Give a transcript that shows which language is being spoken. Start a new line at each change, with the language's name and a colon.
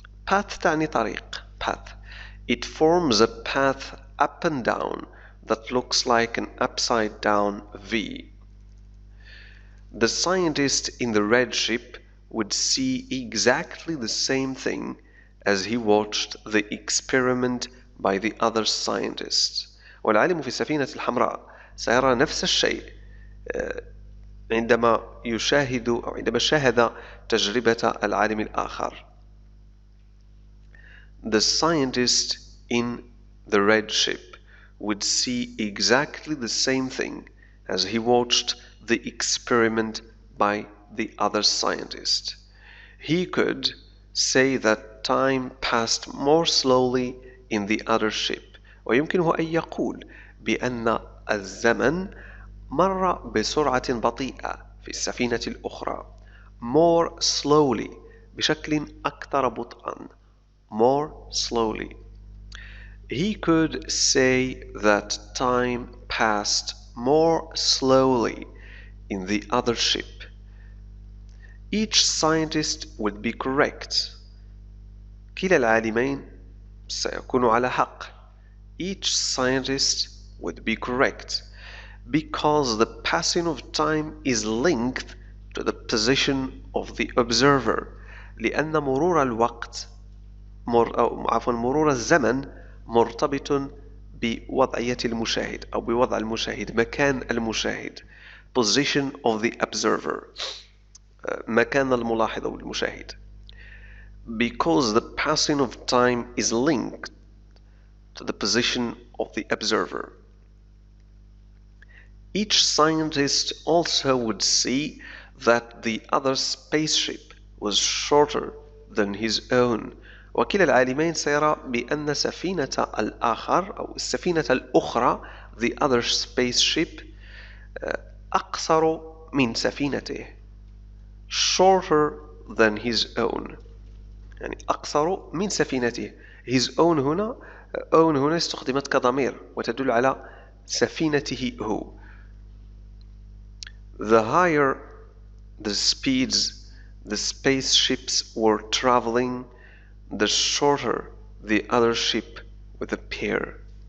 English: path
Arabic: تعني طريق
English: path. It forms a path up and down that looks like an upside down V. The scientist in the red ship would see exactly the same thing as he watched the experiment by the other scientists.
Arabic: والعالم في السفينة الحمراء سيرى نفس الشيء عندما يشاهد أو عندما شاهد تجربة العالم الآخر.
English: The scientist in the red ship would see exactly the same thing as he watched the experiment by the other scientist. He could say that time passed more slowly in the other ship.
Arabic: ويمكنه أن يقول بأن الزمن مر بسرعة بطيئة في السفينة الأخرى.
English: more slowly
Arabic: بشكل أكثر بطئا.
English: more slowly. He could say that time passed more slowly in the other ship. Each scientist would be correct.
Arabic: كلا العالمين سيكون على حق.
English: Each scientist would be correct because the passing of time is linked to the position of the observer.
Arabic: لأن مرور الوقت مرور الزمن مرتبط بوضعية المشاهد أو بوضع المشاهد مكان المشاهد
English: position of the observer
Arabic: مكان الملاحظ أو المشاهد
English: because the passing of time is linked to the position of the observer. Each scientist also would see that the other spaceship was shorter than his own.
Arabic: وكلا العالمين سيرى بأن سفينة الآخر أو السفينة الأخرى
English: the other spaceship
Arabic: أقصر من سفينته
English: shorter than his own
Arabic: يعني أقصر من سفينته
English: his own
Arabic: هنا استخدمت كضمير وتدل على سفينته هو.
English: The higher the speeds the spaceships were traveling, the shorter the other ship would appear.